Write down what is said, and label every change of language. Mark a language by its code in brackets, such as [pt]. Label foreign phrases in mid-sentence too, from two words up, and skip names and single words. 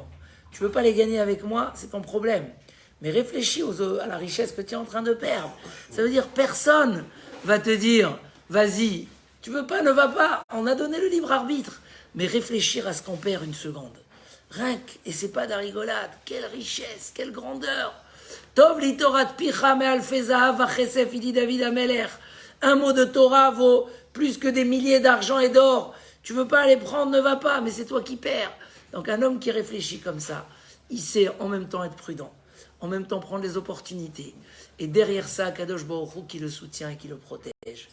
[fr] Tu veux pas les gagner avec moi, c'est ton problème. Mais réfléchis à la richesse que tu es en train de perdre. Ça veut dire, personne va te dire, vas-y, tu veux pas, ne va pas. On a donné le libre arbitre. Mais réfléchir à ce qu'on perd 1 seconde. Rien que, et c'est pas de la rigolade. Quelle richesse, quelle grandeur. [he] טוב לי תורת פיך מאלפי זהב וכסף, [fr] il dit David Ameler. Un mot de Torah vaut plus que des milliers d'argent et d'or. Tu veux pas les prendre, ne va pas, mais c'est toi qui perds. Donc un homme qui réfléchit comme ça, il sait en même temps être prudent, en même temps prendre les opportunités. Et derrière ça, [he] קדוש ברוך הוא [fr] qui le soutient et qui le protège.